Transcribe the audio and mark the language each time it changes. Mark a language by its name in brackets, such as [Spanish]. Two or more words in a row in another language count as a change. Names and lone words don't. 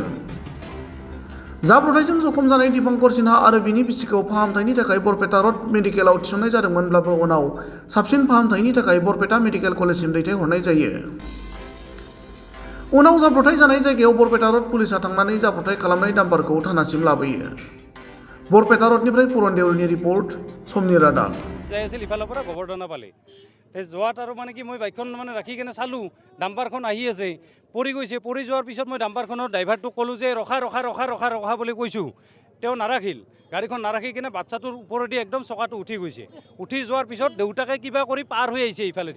[Bodo] जाब्रबथायजों जखम जानाय दीपांकर सिन्हा आरो बिनि बिसिखौ फाहामथायनि थाखाय बरपेटा रड मेडिकेलाव थिसननाय जादोंमोनब्लाबो उनाव साबसिन फाहामथायनि थाखाय बरपेटा मेडिकेल कलेजसिम दैथायहरनाय जायो। उनाव जाब्रबथाय जानाय जायगायाव बरपेटा रड पुलिसआ थांनानै जाब्रबथाय खालामनाय डाम्पारखौ थानासिम लाबोयो। बरपेटा रडनिफ्राय पुरन देउरिनि रिपर्ट, समनि रादाब। [Assamese] যাই আছিল ইফালৰ পৰা গোবৰ্ধনা পালে যোৱাত আৰু মানে কি মই বাইকখন মানে ৰাখি কিনে চালোঁ ডাম্পাৰখন আহি আছে পৰি গৈছে। পৰি যোৱাৰ পিছত মই ডাম্পাৰখনৰ ড্ৰাইভাৰটোক ক'লোঁ যে ৰখা ৰখা ৰখা ৰখা ৰখা বুলি কৈছোঁ। তেওঁ নাৰাখিল, গাড়ীখন নাৰাখি কিনে বাচ্ছাটোৰ ওপৰেদি একদম চকাটো উঠি গৈছে। উঠি যোৱাৰ পিছত দেউতাকে কিবা কৰি পাৰ হৈ আহিছে ইফালেদি।